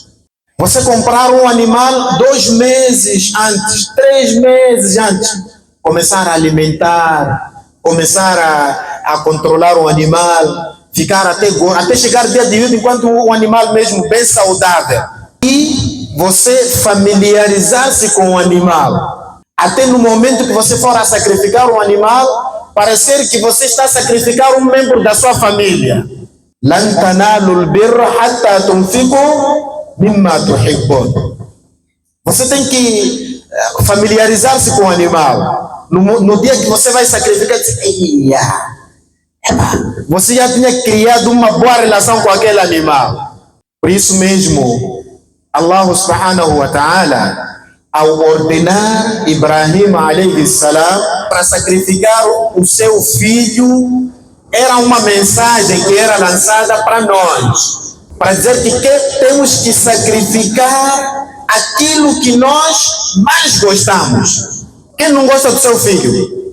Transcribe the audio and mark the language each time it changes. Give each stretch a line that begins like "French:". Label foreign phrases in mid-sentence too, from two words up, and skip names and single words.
Portuguese: Você comprar um animal 2 meses antes, 3 meses antes, começar a alimentar, começar a controlar o animal, ficar até chegar dia de hoje enquanto o animal mesmo bem saudável. E você familiarizar-se com o animal. Até no momento que você for a sacrificar um animal, parecer que você está a sacrificar um membro da sua família.
Arabic: لن تنالوا البر حتى تنفقوا مما تحبون.
Portuguese: Você tem que familiarizar-se com o animal. No dia que você vai sacrificar, você já tinha criado uma boa relação com aquele animal. Por isso mesmo,
Arabic: الله سبحانه وتعالى,
Portuguese: ao ordenar
Arabic: إبراهيم عليه السلام
Portuguese: para sacrificar o seu filho, era uma mensagem que era lançada para nós, para dizer que temos que sacrificar aquilo que nós mais gostamos. Quem não gosta do seu filho?